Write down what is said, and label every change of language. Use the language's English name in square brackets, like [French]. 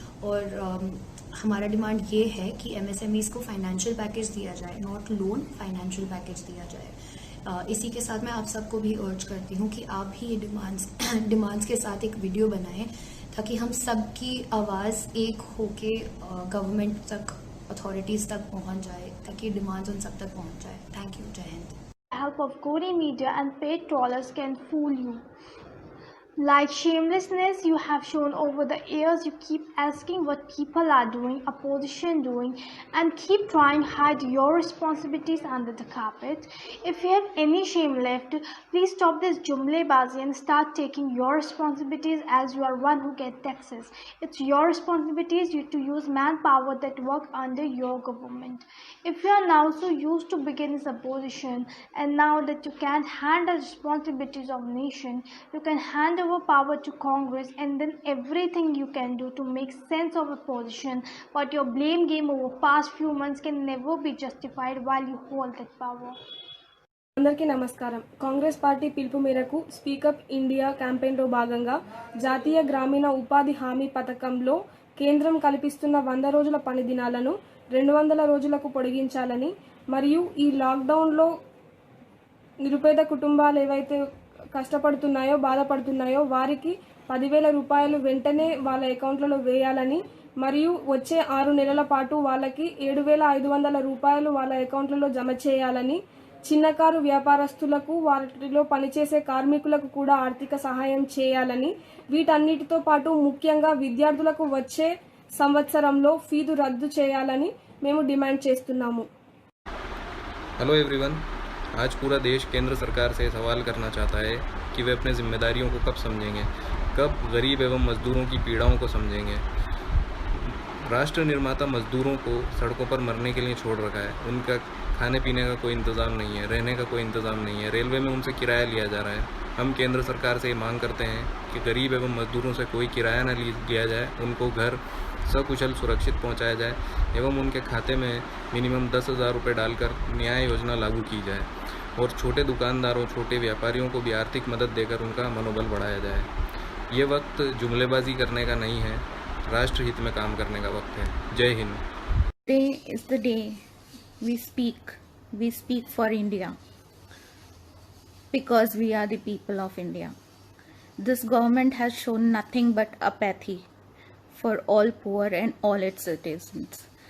[Hindi] और हमारा डिमांड ये है कि एमएसएमईज़ को फाइनेंशियल पैकेज दिया जाए, [English] not loan, [Hindi] फाइनेंशियल पैकेज दिया जाए। इसी के साथ मैं आप सबको भी अर्ज करती हूँ कि आप भी ये डिमांड्स के साथ एक वीडियो बनाएं, ताकि हम सबकी आवाज़ एक होके गवर्नमेंट तक, अथॉरिटीज़ तक पहुँच जाए, ताकि डिमांड्स उन सब तक पहुँच जाए। Thank you. जय Hind. [English] Help of Gori media and paid trawlers can fool you. Like shamelessness you have shown over the years, you keep asking what people are doing, opposition doing, and keep trying to hide your responsibilities under the carpet. If you have any shame left, please stop this jumlebazi and start taking your responsibilities, as you are one who get taxes. It's your responsibilities to use manpower that work under your government. If you are now so used to begin as opposition, and now that you can't handle responsibilities of nation, you can hand over power to Congress, and then everything you can do to make sense of opposition. But your blame game over past few months can never be justified while you hold that power. [Telugu] అందరికీ నమస్కారం. Congress party పిలుపు మేరకు speak up India క్యాంపెయిన్లో భాగంగా జాతీయ గ్రామీణ ఉపాధి హామీ పథకంలో కేంద్రం కల్పిస్తున్న 100 రోజుల పని దినాలను 200 రోజులకు పొడిగించాలని, మరియు ఈ లాక్డౌన్లో నిరుపేద కుటుంబాలు ఏవైతే కష్టపడుతున్నాయో, బాధపడుతున్నాయో వారికి 10,000 రూపాయలు వెంటనే వాళ్ళ అకౌంట్లలో వేయాలని, మరియు వచ్చే 6 నెలల పాటు వాళ్ళకి 7,500 రూపాయలు వాళ్ళ అకౌంట్లలో జమ చేయాలని, చిన్నకారు వ్యాపారస్తులకు, వాటిలో పనిచేసే కార్మికులకు కూడా ఆర్థిక సహాయం చేయాలని, వీటన్నిటితో పాటు ముఖ్యంగా విద్యార్థులకు వచ్చే సంవత్సరంలో ఫీజు రద్దు చేయాలని మేము డిమాండ్ చేస్తున్నాము. [English] hello everyone, [Hindi] आज पूरा देश केंद्र सरकार से सवाल करना चाहता है कि वे अपने जिम्मेदारियों को कब समझेंगे, कब गरीब एवं मजदूरों की पीड़ाओं को समझेंगे। राष्ट्र निर्माता मजदूरों को सड़कों पर मरने के लिए छोड़ रखा है। उनका खाने पीने का कोई इंतज़ाम नहीं है, रहने का कोई इंतज़ाम नहीं है। रेलवे में उनसे किराया लिया जा रहा है। हम केंद्र सरकार से मांग करते हैं कि गरीब एवं मजदूरों से कोई किराया न लिया जाए, उनको घर सकुशल सुरक्षित पहुंचाया जाए एवं उनके खाते में मिनिमम 10,000 रुपये डालकर न्याय योजना लागू की जाए, और छोटे दुकानदारों, छोटे व्यापारियों को भी आर्थिक मदद देकर उनका मनोबल बढ़ाया जाए। ये वक्त जुमलेबाजी करने का नहीं है, राष्ट्र हित में काम करने का वक्त है। जय Hind. [English] Today is the day we speak for India, because we are the people of India. This government has shown nothing but apathy for all poor and all its citizens.